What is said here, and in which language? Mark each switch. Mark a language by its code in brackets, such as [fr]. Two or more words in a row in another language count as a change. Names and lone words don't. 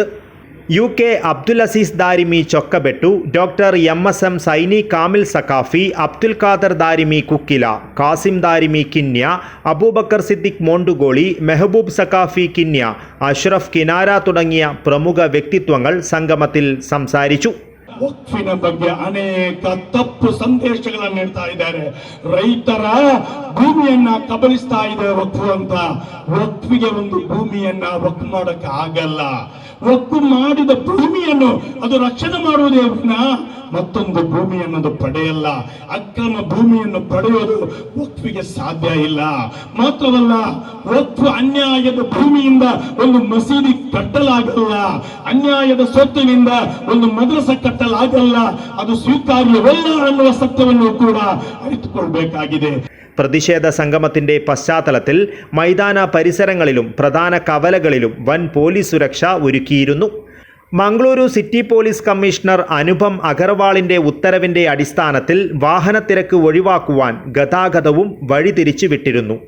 [ml] UK അബ്ദുൽ അസീസ് ദാരിമി ചൊക്കബെട്ടു, ഡോക്ടർ MSM സൈനി കാമിൽ സക്കാഫി, അബ്ദുൽ ഖാദർ ദാരിമി കുക്കില, കാസിം ദാരിമി കിന്യ, അബൂബക്കർ സിദ്ദിഖ് മോണ്ടുഗോളി, മെഹബൂബ് സക്കാഫി കിന്യ, അഷ്റഫ് കിനാര തുടങ്ങിയ പ്രമുഖ വ്യക്തിത്വങ്ങൾ സംഗമത്തിൽ സംസാരിച്ചു. [kn] ವಕ್ಫಿನ ಬಗ್ಗೆ ಅನೇಕ ತಪ್ಪು ಸಂದೇಶಗಳನ್ನು ನೀಡ್ತಾ ಇದ್ದಾರೆ. ರೈತರ ಭೂಮಿಯನ್ನ ಕಬಳಿಸ್ತಾ ಇದೆ ವಕ್ಫು ಅಂತ. ವಕ್ಫಿಗೆ ಒಂದು ಭೂಮಿಯನ್ನ ವಕ್ಫ್ ಮಾಡೋಕೆ ಆಗಲ್ಲ. ವಕ್ಫ್ ಮಾಡಿದ ಭೂಮಿಯನ್ನು ಅದು ರಕ್ಷಣೆ ಮಾಡುವುದೇ ವಿನಃ ಮತ್ತೊಂದು ಭೂಮಿಯನ್ನು ಪಡೆಯಲ್ಲ. ಅಕ್ರಮ ಭೂಮಿಯನ್ನು ಪಡೆಯೋದು ವಕ್ಫಿಗೆ ಸಾಧ್ಯ ಇಲ್ಲ. ಮಾತ್ರವಲ್ಲ, ವಕ್ಫ್ ಅನ್ಯಾಯದ ಭೂಮಿಯಿಂದ ಒಂದು ಮಸೀದಿ ಕಟ್ಟಲಾಗಲ್ಲ, ಅನ್ಯಾಯದ ಸ್ವತ್ತಿನಿಂದ ಒಂದು ಮದ್ರಸ ಕಟ್ಟಲಾಗಲ್ಲ. ಅದು ಸ್ವೀಕಾರ್ಯವಲ್ಲ ಅನ್ನುವ ಸತ್ಯವನ್ನು ಕೂಡ ಅರಿತುಕೊಳ್ಬೇಕಾಗಿದೆ. [ml] പ്രതിഷേധ സംഗമത്തിന്റെ പശ്ചാത്തലത്തിൽ മൈതാന പരിസരങ്ങളിലും പ്രധാന കവലകളിലും വൻ പോലീസ് സുരക്ഷ ഒരുക്കിയിരുന്നു. മംഗളൂരു സിറ്റി പോലീസ് കമ്മീഷണർ അനുപം അഗർവാളിന്റെ ഉത്തരവിന്റെ അടിസ്ഥാനത്തിൽ വാഹനത്തിരക്ക് ഒഴിവാക്കുവാൻ ഗതാഗതവും വഴിതിരിച്ചു വിട്ടിരുന്നു.